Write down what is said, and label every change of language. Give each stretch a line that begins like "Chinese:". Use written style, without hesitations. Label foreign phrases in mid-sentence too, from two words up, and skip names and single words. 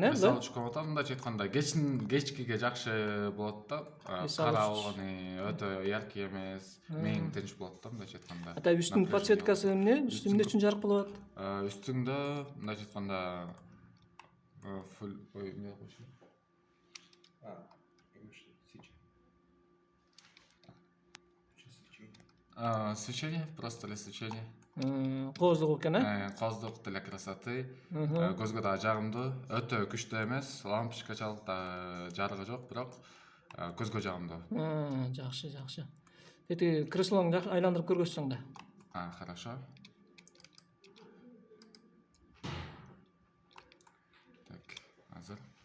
Kyrgyz: эс алуучу комната, мындайча айтканда кечкиге жакшы болот да. Кара болгону өтө яркий эмес, мээң тынч болот да, мындайча айтканда. Ата үстүнүн подсветкасы эмне? Үстү эмне үчүн жарык болот? Үстүндө мындайча айтканда full эмне койчу.
Russian: Свечение, просто для свечения.
Kyrgyz: Кооздук экен,
Russian: Кооздук для красоты.
Kyrgyz: Көзгө да жагымдуу, өтө күчтүү эмес, лампочкачалык да жарыгы жок, бирок көзгө жагымдуу. Жакшы, жакшы. Эти креслоңду айландырып көргөзсөң да.
Russian: Хорошо. Так, азыр.